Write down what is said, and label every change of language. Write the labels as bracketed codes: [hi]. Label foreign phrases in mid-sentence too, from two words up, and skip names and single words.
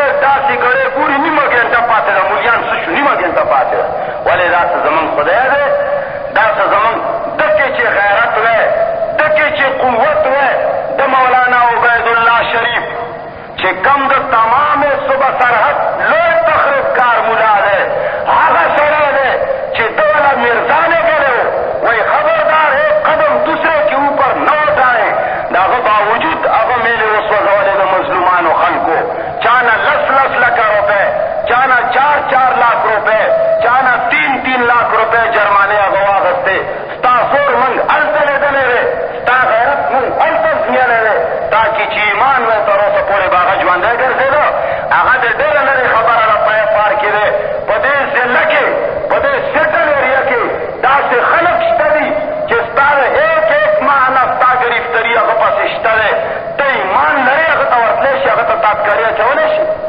[ps] داسې ګړی ګوري نیمه ګنټه پاتې ده مولیان څه شو نیمه ګنټه پاتې ده ولې دا څه زمونږ خدای دی دا څه زمونږ دکې چې غیرت وی دکې چې قوت وی د مولانا عبیدالله شریف چې کم د تمام صوبه سرحد لوی تخریبکار ملا دی هغه سړی دی چې دوله مرزا لګلی و وایي [ur] خبردار ہے قدم دوسرے کے اوپر نہ اٹھائیں [ps] دا هغه باوجود هغه میلې وسوځولې د مظلومانو خلکو چانه لس لکه روپے چانه 4 لاکھ روپے چانه 3 لاکھ روپے جرمانه هغه واغستې ستا زور موږ هلته لیدلی دی ستا غیرت موږ هلته زمیلی دی تا کې چې ایمان وی تر اوسه پورې به هغه ژوندی ګرځېده هغه د ډېره لرې خبره ده په FR کې دی په دې ضلع کې په دې سیټل ایریا کې داسې خلک شته دي چې ستا د ایک ماه نه ستا ګرفتري هغه پسې شته دی ته ایمان لرې هغه ته ورتلی شي هغه ته تابکاري اچولی شي